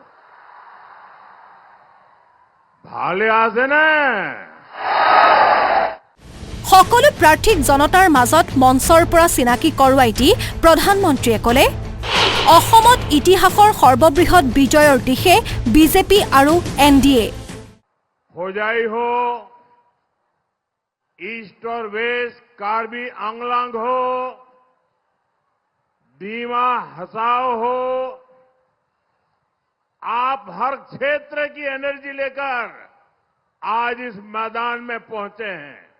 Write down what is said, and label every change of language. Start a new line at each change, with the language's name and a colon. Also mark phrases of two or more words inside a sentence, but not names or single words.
Assamese: ভালে আছে নে? সকলো প্ৰাৰ্থীক জনতাৰ মাজত মঞ্চৰ পৰা চিনাকি কৰোৱাই দি প্ৰধানমন্ত্ৰীয়ে ক'লে, অসমত ইতিহাসৰ সৰ্ববৃহৎ বিজয়ৰ দিশে বিজেপি আৰু এনডিএ।
Hindi: হোজাই हो, ईस्ट और वेस्ट कार्बी आंगलांग हो, डीमा हसाओ हो, आप हर क्षेत्र की एनर्जी लेकर आज इस मैदान में पहुंचे हैं।